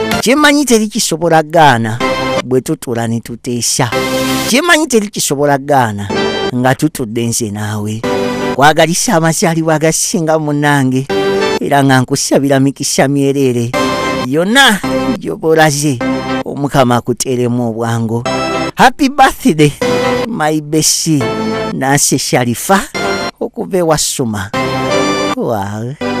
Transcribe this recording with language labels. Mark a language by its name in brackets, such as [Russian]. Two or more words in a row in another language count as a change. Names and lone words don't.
[Ganda] Kye mmanyi teri kisobola gaana, bwe tutuula ne tuteesa. Kye mmanyi teri kisobola gaana, nga tutudde nze naawe. Nkwagalisa amazaalibwa agasinga munnange, era nga nkusabira mikisa myereere. Yonna gy'oba olaze, Omukama akuteeremu obwangu. [English] Happy birthday, my Bessie, Nancy Sharifa, okuva ewa Suma. Wow.